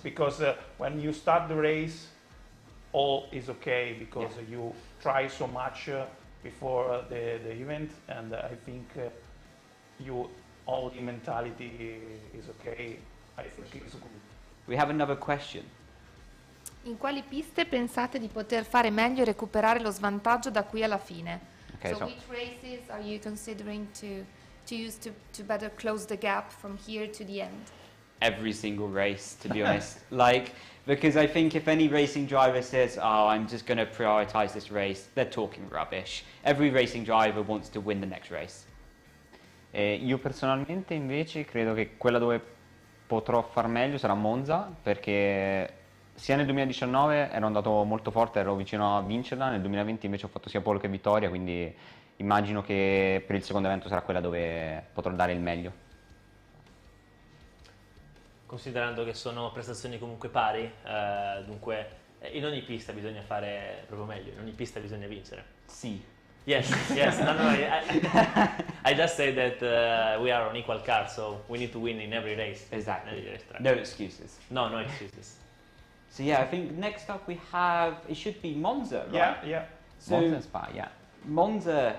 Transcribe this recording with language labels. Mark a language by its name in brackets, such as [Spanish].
[English] Because when you start the race, all is okay because you try so much before the event, and I think all the mentality is okay. I think it's good. We have another question. [Italian] In quali piste pensate di poter fare meglio e recuperare lo svantaggio da qui alla fine? [English] Okay, so which races are you considering to use to better close the gap from here to the end? Every single race, to be honest. Because I think if any racing driver says, oh, I'm just going to prioritize this race, they're talking rubbish. Every racing driver wants to win the next race. [Italian] Io personalmente invece credo che quella dove potrò far meglio sarà Monza, perché sia nel 2019 ero andato molto forte, ero vicino a vincerla, nel 2020 invece ho fatto sia pole che vittoria, quindi immagino che per il secondo evento sarà quella dove potrò dare il meglio. Considerando che sono prestazioni comunque pari, dunque in ogni pista bisogna fare proprio meglio, in ogni pista bisogna vincere. Sì. [English] Yes. No, I just say that we are on equal car, so we need to win in every race. Exactly. Every race No excuses. No excuses. So yeah, I think next up we have, it should be Monza, right? Yeah. So Monza and Spa, yeah. Monza.